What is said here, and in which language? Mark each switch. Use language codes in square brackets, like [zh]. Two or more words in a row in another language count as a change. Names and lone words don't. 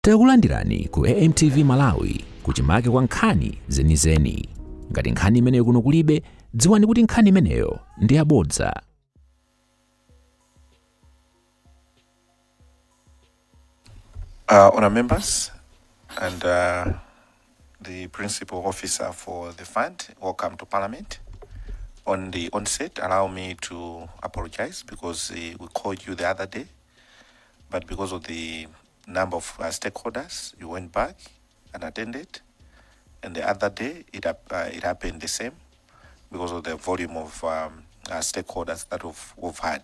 [ny] Takulandirani ku AMTV Malawi kuchimake kwa nkhani zenizeni. Ngati nkhani imeneyo kuno kulibe, dziwani kuti nkhani imeneyo ndi yabodza. [en] Honour members and the principal officer for the fund, welcome to Parliament. On the onset, allow me to apologize because we called you the other day, but because of the number of stakeholders, you went back and attended, and the other day it happened the same because of the volume of stakeholders that we've had.